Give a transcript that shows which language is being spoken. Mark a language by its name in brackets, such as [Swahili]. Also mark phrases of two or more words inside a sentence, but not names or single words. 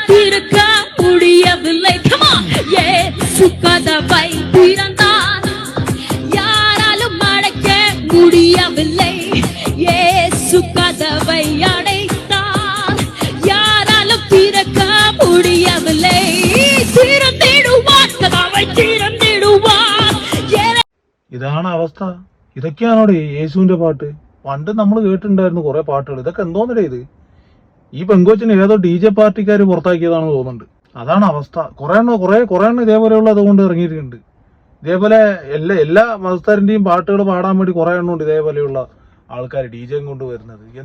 [Tamil] திறக்க முடியவில்லை இயேசு கதவை திறந்தார் யாராலும் அடைக்க முடியவில்லை இயேசு கதவை அடைத்தார் யாராலும் திறக்க முடியவில்லை திறந்திடுவார் கதவை திறந்திடுவார். [Malayalam] ഇതാണ് അവസ്ഥ. ഇതൊക്കെയാണോടെ യേശുവിന്റെ പാട്ട്. പണ്ട് നമ്മൾ കേട്ടിട്ടുണ്ടായിരുന്നു കുറെ പാട്ടുകൾ. ഇതൊക്കെ എന്തോന്നല്ലേ ഇത്? ഈ പെങ്കോച്ചിന് ഏതോ DJ പാർട്ടിക്കാർ പുറത്താക്കിയതാണെന്ന് തോന്നുന്നുണ്ട്. അതാണ് അവസ്ഥ. കുറെ എണ്ണം ഇതേപോലെയുള്ള അതുകൊണ്ട് ഇറങ്ങിയിട്ടുണ്ട്. ഇതേപോലെ എല്ലാ മതസ്ഥരിന്റെയും പാട്ടുകൾ പാടാൻ വേണ്ടി കുറെ എണ്ണം ഉണ്ട് ഇതേപോലെയുള്ള ആൾക്കാർ DJ കൊണ്ട് വരുന്നത്.